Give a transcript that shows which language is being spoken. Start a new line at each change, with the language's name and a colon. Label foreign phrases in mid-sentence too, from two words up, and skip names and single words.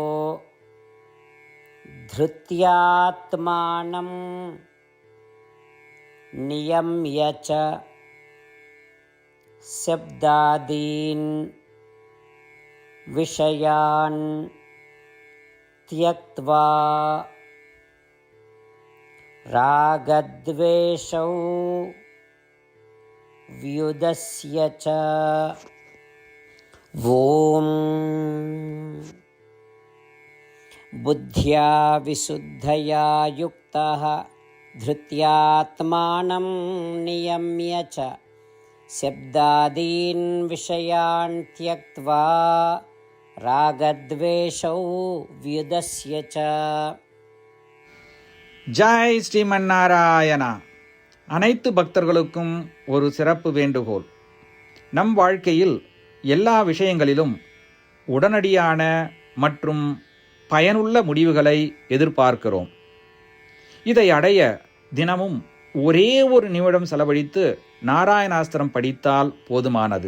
Sanskrit: धृत्यात्मानं नियम्य च शब्दादीन् विषयान् त्यक्त्वा रागद्वेषौ व्युदस्य च ॐ बुद्ध्या विशुद्धया युक्तः धृत्यात्मानं नियम्य च शब्दादीन् विषयान् त्यक्त्वा रागद्वेषौ व्युदस्य च.
Tamil: ஜெய் ஸ்ரீமன் நாராயணா. அனைத்து பக்தர்களுக்கும் ஒரு சிறப்பு வேண்டுகோள். நம் வாழ்க்கையில் எல்லா விஷயங்களிலும் உடனடியான மற்றும் பயனுள்ள முடிவுகளை எதிர்பார்க்கிறோம். இதை அடைய தினமும் ஒரே ஒரு நிமிடம் செலவழித்து நாராயணாஸ்திரம் படித்தால் போதுமானது.